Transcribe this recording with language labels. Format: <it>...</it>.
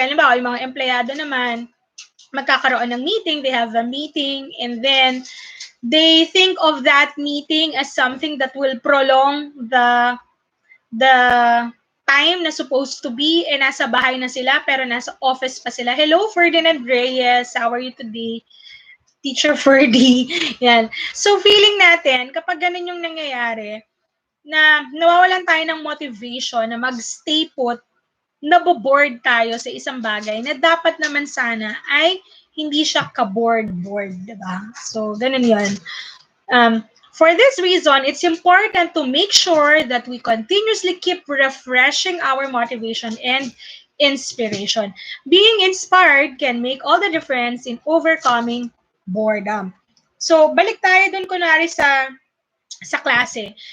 <tl>Alam ba, yung mga empleyado naman, magkakaroon ng meeting,</tl> <en>they have a meeting, and then they think of that meeting as something that will prolong the time na supposed to be,</en> <tl>eh nasa bahay na sila, pero nasa office pa sila.</tl> <en>Hello, Ferdinand Reyes. How are you today? Teacher Ferdy. Yan.</en> <tl>So, feeling natin, kapag ganun yung nangyayari, na nawawalan tayo ng motivation na mag-stay put, naboboard tayo sa isang bagay na dapat naman sana ay hindi siya ka-board, diba? So, ganun yun.</tl> <en>For this reason, it's important to make sure that we continuously keep refreshing our motivation and inspiration. Being inspired can make all the difference in overcoming boredom.</en> <tl>So, balik tayo dun kunwari sa klase.</tl>